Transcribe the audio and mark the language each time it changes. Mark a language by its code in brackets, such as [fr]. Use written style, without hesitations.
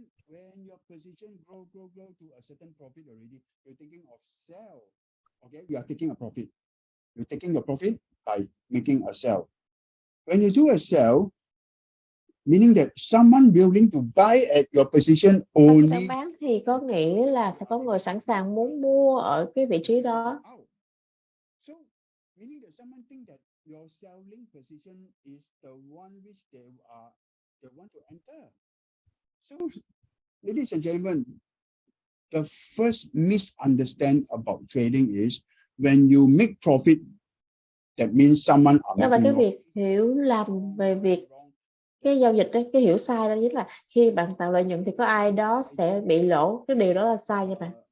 [en] When your position grow to a certain profit already, you're thinking of sell. Okay, you are taking a profit. You're taking your profit by making a sell. When you do a sell, meaning that someone willing to buy at your position only. [vi] Khi bán thì có nghĩa là sẽ có người sẵn sàng muốn mua ở cái vị trí đó. [en] So, meaning that someone think that your selling position is the one which they want to enter. So, ladies and gentlemen, the first misunderstanding about trading is when you make profit, that means someone are making [vi] cái việc hiểu lầm về việc cái giao dịch đấy, cái hiểu sai đó chính là khi bạn tạo lợi nhuận thì có ai đó sẽ bị lỗ. Cái điều đó là sai nha bạn.